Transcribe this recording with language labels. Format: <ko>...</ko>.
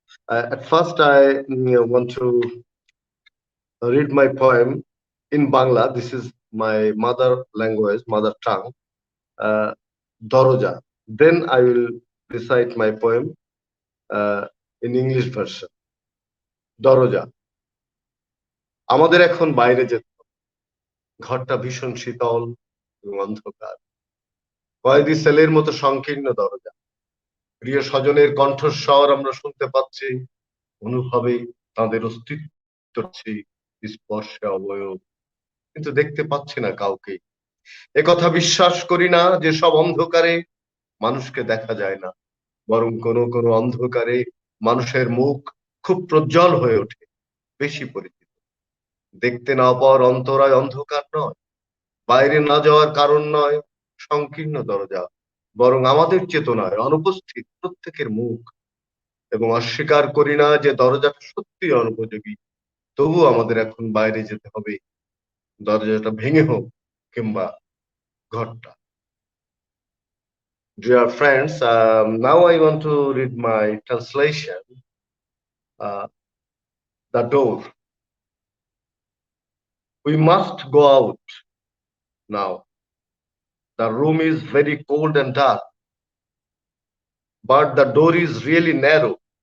<en>At first, I want to read my poem in Bangla. This is my mother language, mother tongue, uh, Doroja. Then I will recite my poem in English version.</en> <bn>দরজা আমাদের এখন বাইরে যেতে হবে। ঘরটা ভীষণ শীতল এবং অন্ধকার, কয়েদি সেলের মতো সংকীর্ণ দরজা। প্রিয় স্বজনের কণ্ঠস্বর আমরা শুনতে পাচ্ছি, অনুভবে তাদের অস্তিত্ব হচ্ছে স্পর্শে অবয়ব, কিন্তু দেখতে পাচ্ছি না কাউকে। একথা বিশ্বাস করি না যে সব অন্ধকারে মানুষকে দেখা যায় না, বরং কোনো কোনো অন্ধকারে মানুষের মুখ খুব প্রজ্জ্বল হয়ে ওঠে, বেশি পরিচিত। দেখতে না পাওয়ার অন্তরায় অন্ধকার নয়, বাইরে না যাওয়ার কারণ নয় সংকীর্ণ দরজা, বরং আমাদের চেতনায় অনুপস্থিত প্রত্যেকের মুখ। এবং অস্বীকার করি না যে দরজাটা সত্যি অনুপযোগী, তবু আমাদের এখন বাইরে যেতে হবে, দরজাটা ভেঙে হোক কিংবা ঘরটা।</bn> <en>Dear friends, now I want to read my translation. The door. We must go out now. The room is very cold and dark, but the door is really narrow.</en>